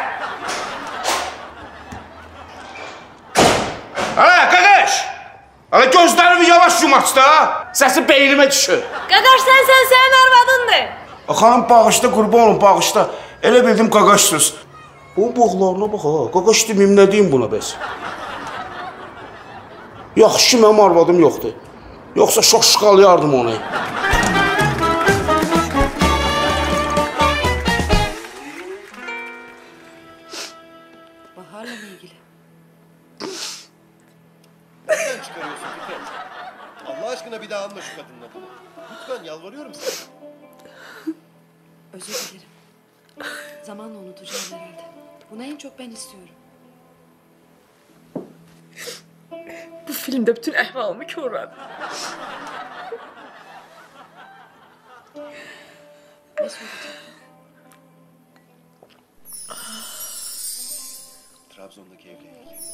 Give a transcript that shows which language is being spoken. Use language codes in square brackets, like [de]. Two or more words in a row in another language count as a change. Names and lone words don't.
[az] Ay qardaş, gözlərimi yavaş yum aç da, səsi beynimə düşür. Qaqaş sən sənin arvadındır. Xanım bağışda, qurban olun bağışda. Elə bildim qaqaşsınız. Bu boğlarına bax ha, qaqaş deməyim, nə deyim buna bəs? Yaxşı ki, mənim arvadım yoxdur. Yoxsa şoşqalayardım onu. [tr] Bahar'la mı ilgili? Neden çıkarıyorsun Fikret? Allah aşkına bir daha alma şu kadının adını. Lütfen yalvarıyorum sana. Özür dilerim. Zamanla unutacağım herhalde. Bunu en çok ben istiyorum. [az] Bu filmde bütün əhvalımı körlədi. [tr] Ne söyleyeceğim? Trabzon'daki evle ilgili.